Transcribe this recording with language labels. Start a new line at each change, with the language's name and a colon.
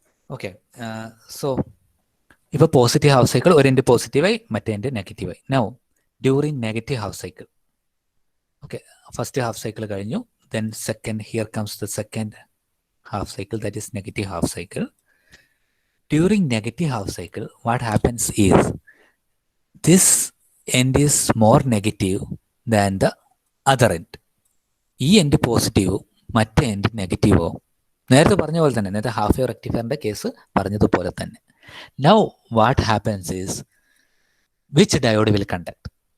Malayalam: Okay, so ഇപ്പോൾ positive half cycle, ഒരു end പോസിറ്റീവായി മറ്റേ എൻഡ് നെഗറ്റീവായി.
English: Now during negative half cycle, okay, first half cycle കഴിഞ്ഞു. Then second, here comes the second half cycle, that is negative half cycle. During negative half cycle, what happens is this end is more negative than the other end.
Malayalam: ഈ end positive, മറ്റേ end നെഗറ്റീവോ. നേരത്തെ പറഞ്ഞ പോലെ തന്നെ, നേരത്തെ half wave റെക്ടിഫയറിന്റെ case പറഞ്ഞതുപോലെ തന്നെ.
English: Now what happens is, which diode will conduct?